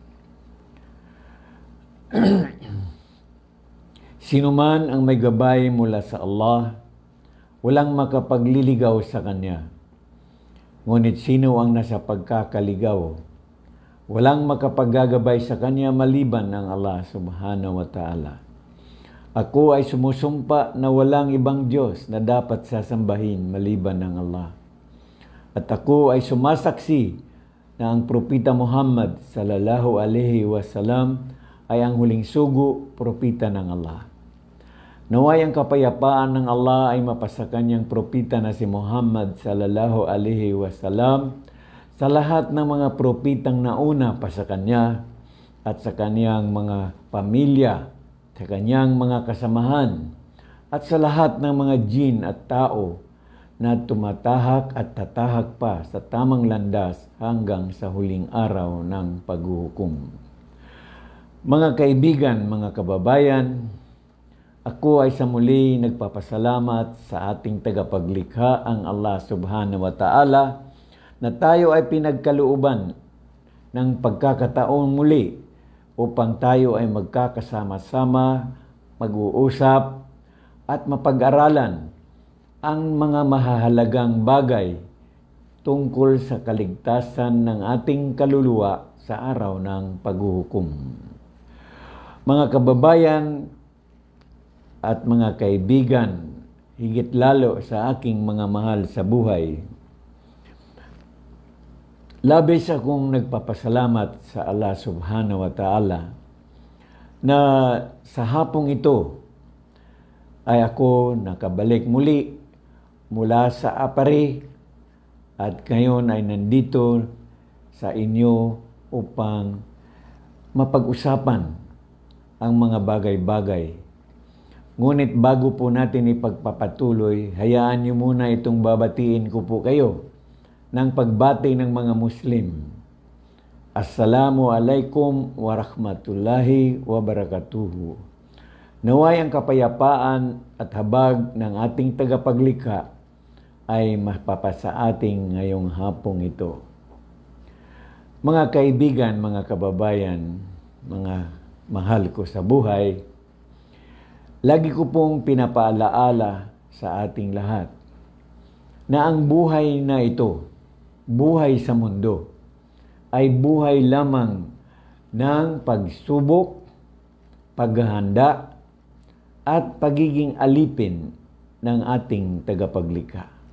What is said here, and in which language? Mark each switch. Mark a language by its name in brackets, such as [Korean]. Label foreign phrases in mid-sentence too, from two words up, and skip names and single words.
[Filipino] Sino man ang may gabay mula sa Allah, walang makapagliligaw sa Kanya. Ngunit sino ang nasa pagkakaligaw? Walang makapaggagabay sa Kanya maliban ng Allah [Arabic] سبحانه وتعالى. [Filipino] Ako ay sumusumpa na walang ibang Diyos na dapat sasambahin maliban ng Allah. At ako ay sumasaksi na ang Propeta Muhammad [Arabic] صلى الله عليه وسلم [Filipino] ay ang huling sugo, propeta ng Allah. Naway ang kapayapaan ng Allah ay mapasa Kanyang propeta na si Muhammad [Arabic] صلى الله عليه وسلم, [Filipino] sa lahat ng mga propetang nauna pa sa Kanya at sa Kanyang mga pamilya, sa Kanyang mga kasamahan, at sa lahat ng mga jin at tao na tumatahak at tatahak pa sa tamang landas hanggang sa huling araw ng paghuhukom. Mga kaibigan, mga kababayan, ako ay sa muli nagpapasalamat sa ating tagapaglikha, ang Allah [Arabic] سبحانه وتعالى, [Filipino] na tayo ay pinagkalooban ng pagkakataon muli upang tayo ay magkakasama-sama, mag-uusap at mapag-aralan ang mga mahahalagang bagay tungkol sa kaligtasan ng ating kaluluwa sa araw ng paghuhukom. Mga kababayan at mga kaibigan, higit lalo sa aking mga mahal sa buhay, labis akong nagpapasalamat sa Allah [Arabic] سبحانه وتعالى [Filipino] na sa hapong ito ay ako nakabalik muli mula sa Apari at ngayon ay nandito sa inyo upang mapag-usapan ang mga bagay-bagay. Ngunit bago po natin ipagpapatuloy, hayaan niyo muna itong babatiin ko po kayo ng pagbati ng mga Muslim. [Arabic] السلام عليكم ورحمة الله وبركاته. [Filipino] Naway ang kapayapaan at habag ng ating tagapaglikha ay mapapasa ating ngayong hapong ito. Mga kaibigan, mga kababayan, mga mahal ko sa buhay, lagi ko pong pinapaalaala sa ating lahat na ang buhay na ito, buhay sa mundo, ay buhay lamang ng pagsubok, paghahanda, at pagiging alipin ng ating tagapaglikha.